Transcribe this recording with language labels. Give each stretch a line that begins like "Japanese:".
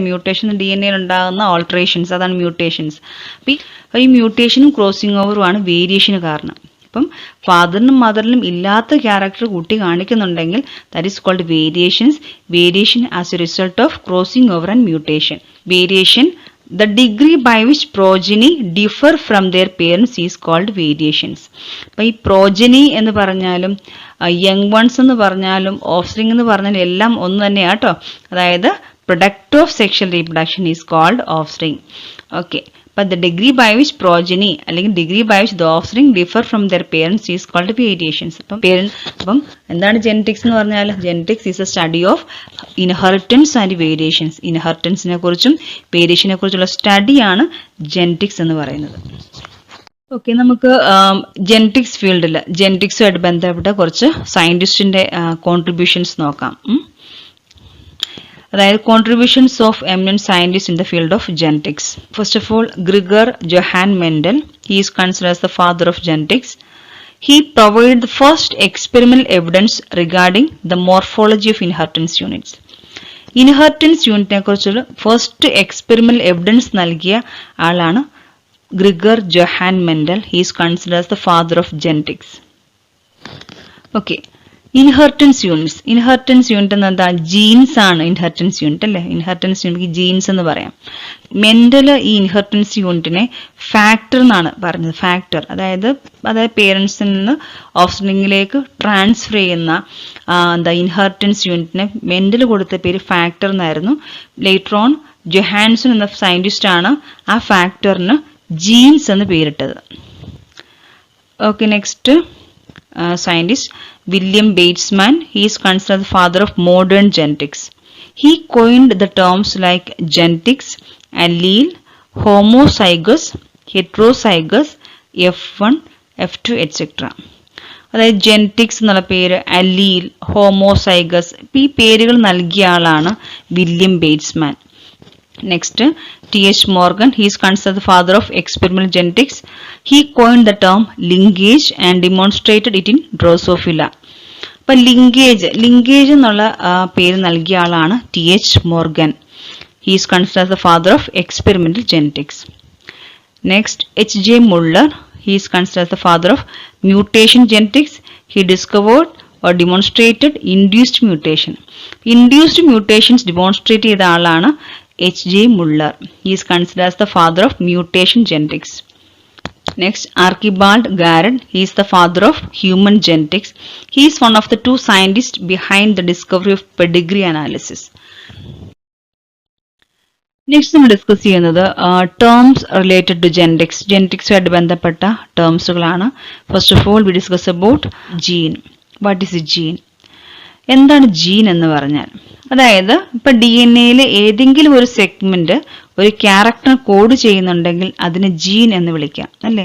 Malayalam: Mutation DNA ഉണ്ടാകുന്ന alterations, അതാണ് mutations. ഈ മ്യൂട്ടേഷനും ക്രോസിംഗ് ഓവറും ആണ് വേരിയേഷന് കാരണം. അപ്പം ഫാദറിനും മദറിലും ഇല്ലാത്ത ക്യാരക്ടർ കുട്ടി കാണിക്കുന്നുണ്ടെങ്കിൽ
English: That is called variations. Variation as a result of crossing over and mutation. Variation the degree by which progeny differ from their parents is called variations.
Malayalam: അപ്പോൾ ഈ progeny എന്ന് പറഞ്ഞാലും യങ് വൺസ് എന്ന് പറഞ്ഞാലും ഓഫ്സ്പ്രിങ് എന്ന് പറഞ്ഞാലും എല്ലാം ഒന്ന് തന്നെയാണ് കേട്ടോ.
English: അതായത് product of sexual reproduction is called offspring. Okay, but the degree by which progeny അല്ലെങ്കിൽ degree by which the offspring differ from their parents is called variations.
Malayalam: അപ്പം എന്താണ് ജെനറ്റിക്സ് എന്ന് പറഞ്ഞാൽ?
English: Genetics is a study of inheritance and variations.
Malayalam: ഇൻഹെറിറ്റൻസിനെ കുറിച്ചും വേരിയേഷനെ കുറിച്ചുള്ള സ്റ്റഡിയാണ് genetics എന്ന് പറയുന്നത്. Okay, നമുക്ക് ജെനറ്റിക്സ് ഫീൽഡിൽ ജെനറ്റിക്സുമായിട്ട് ബന്ധപ്പെട്ട കുറച്ച് സയന്റിസ്റ്റിന്റെ കോൺട്രിബ്യൂഷൻസ് നോക്കാം.
English: അതായത് contributions of eminent scientist in the field of genetics. First of all, Gregor Johann Mendel. He is considered as the father of genetics. He provided the first experimental evidence regarding the morphology of inheritance units.
Malayalam: Inheritance യൂണിറ്റിനെ കുറിച്ചുള്ള first experimental evidence നൽകിയ ആളാണ് Gregor Johan Mendel.
English: He is considered as the father of genetics.
Malayalam: Okay, inheritance unit എന്ന് എന്താ? Jeans ആണ് inheritance unit അല്ലേ? Inheritance unit jeans എന്ന് പറയാം. Mendel ഈ ഇൻഹെറിറ്റൻസ് യൂണിറ്റിനെ ഫാക്ടർ എന്നാണ് പറഞ്ഞത്. ഫാക്ടർ അതായത് പേരൻസിൽ നിന്ന് ഓഫ്സ്പ്രിംഗിലേക്ക് ട്രാൻസ്ഫർ ചെയ്യുന്ന ഇൻഹെറിറ്റൻസ് യൂണിറ്റിനെ മെന്റൽ കൊടുത്ത പേര് ഫാക്ടർ എന്നായിരുന്നു. ലേറ്റർ ഓൺ ജൊഹാൻസൺ എന്ന സയന്റിസ്റ്റ് ആണ് ആ ഫാക്ടറിന് ജീൻസ് എന്ന് പേരിട്ടത്.
English: Okay, next scientist William Bateman. He is considered the father of modern genetics. He coined the terms like genetics, allele, homozygous, heterozygous, F1, F2, etc.
Malayalam: അതായത് genetics എന്നുള്ള പേര്, allele, homozygous, ഈ പേരുകൾ നൽകിയ ആളാണ് William ബേറ്റ്സ്മാൻ.
English: Next, T.H. Morgan. He is considered the father of experimental genetics. He coined the term linkage and demonstrated it in Drosophila.
Malayalam: അപ്പോൾ linkage എന്നുള്ള പേര് നൽകിയ ആളാണ് T.H.
English: Morgan. He is considered the father of experimental genetics. Next, H.J. Muller. He is considered the father of mutation genetics. He discovered or demonstrated induced mutation. Induced mutations demonstrate
Malayalam: ചെയ്ത ആളാണ് H.J. Muller.
English: He is considered as the father of mutation genetics. Next, Archibald Garrett. He is the father of human genetics. He is one of the two scientists behind the discovery of pedigree analysis.
Malayalam: Next, നമ്മൾ discuss ചെയ്യുന്നത് terms related to genetics. ജെനറ്റിക്സുമായിട്ട് ബന്ധപ്പെട്ട ടേംസുകളാണ്.
English: First of all we discuss about gene. What is a gene?
Malayalam: എന്താണ് gene എന്ന് പറഞ്ഞാൽ? അതായത് ഇപ്പൊ DNA ഏതെങ്കിലും ഒരു സെഗ്മെന്റ് ഒരു ക്യാരക്ടർ കോഡ് ചെയ്യുന്നുണ്ടെങ്കിൽ അതിന് ജീൻ എന്ന് വിളിക്കാം അല്ലേ?